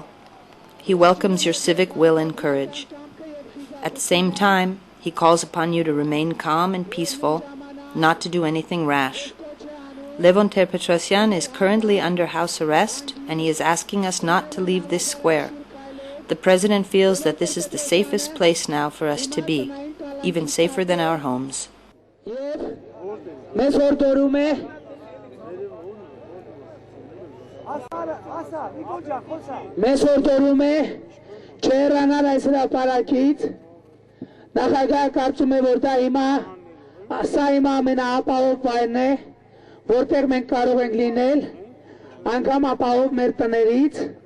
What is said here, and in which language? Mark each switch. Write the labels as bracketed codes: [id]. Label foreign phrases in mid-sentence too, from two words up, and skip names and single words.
[en] He welcomes your civic will and courage. At the same time, he calls upon you to remain calm and peaceful, not to do anything rash. Levon Ter-Petrosyan is currently under house arrest, and he is asking us not to leave this square. The President feels that this is the safest place now for us to be, even safer than our homes. [hy] Մեզ հորդորում է չհեռանալ այս հրապարակից, նախագահը կարծում է, որ դա սա հիմա ամենաապահով վայրն է, որտեղ մենք կարող ենք լինել, անգամ ապահով մեր տներից։